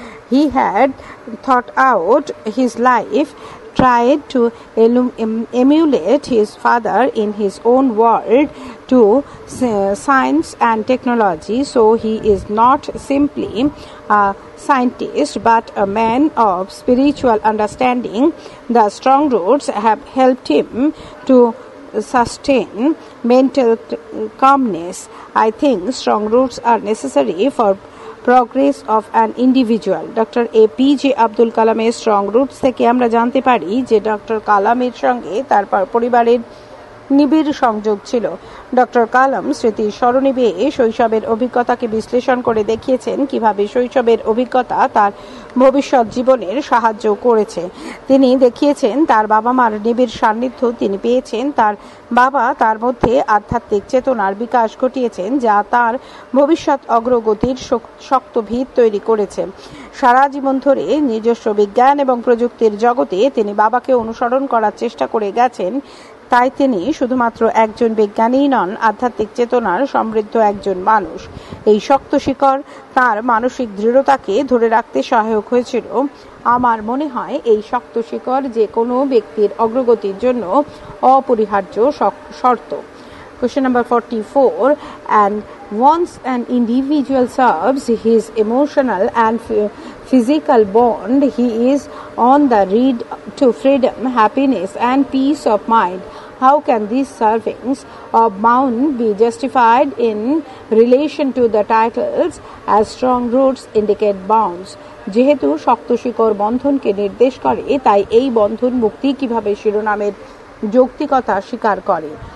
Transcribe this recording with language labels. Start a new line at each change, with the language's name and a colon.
English: He had thought out his life, tried to emulate his father in his own world to science and technology, so he is not simply a scientist but a man of spiritual understanding. The strong roots have helped him to sustain mental calmness. I think strong roots are necessary for progress of an individual.
Bangla: Doctor APJ Abdul কালামের strong roots থেকে আমরা জানতে পারি যে doctor কালামের সঙ্গে তার পরিবারের নিবিড় সংযোগ ছিল। ডক্টর কালাম স্মৃতির স্মরণে বেয়ে শৈশবের অভিজ্ঞতাকে বিশ্লেষণ করে দেখিয়েছেন কিভাবে শৈশবের অভিজ্ঞতা তার ভবিষ্যৎ জীবনের সাহায্য করেছে। তিনি দেখিয়েছেন তার বাবা মার নিবিড় সান্নিধ্য তিনি পেয়েছেন। তার বাবা তার মধ্যে আধ্যাত্মিক চেতনার বিকাশ ঘটিয়েছেন, যা তার ভবিষ্যৎ অগ্রগতির শক্ত ভিত তৈরি করেছে। সারা জীবন ধরে নিজস্ব বিজ্ঞান এবং প্রযুক্তির জগতে তিনি বাবাকে অনুসরণ করার চেষ্টা করে গেছেন। তাই তিনি শুধুমাত্র একজন বিজ্ঞানীই নন, আধ্যাত্মিক চেতনার সমৃদ্ধ একজন মানুষ। এই শক্ত শিকড় তার মানসিক দৃঢ়তাকে ধরে রাখতে সহায়ক হয়েছিল। আমার মনে হয় এই শক্ত শিকড় যে কোনো ব্যক্তির অগ্রগতির জন্য অপরিহার্য শর্ত।
English: Question number 44. And once an individual serves his emotional and physical bond, he is on the road to freedom, happiness, and peace of mind. How can these servings of bond be justified in relation to the titles as strong roots indicate bonds?
Bangla: যেহেতু শক্ত শিকড় বন্ধনকে নির্দেশ করে, তাই এই বন্ধন মুক্তি কিভাবে শিরোনামের যৌক্তিকতা স্বীকার করে?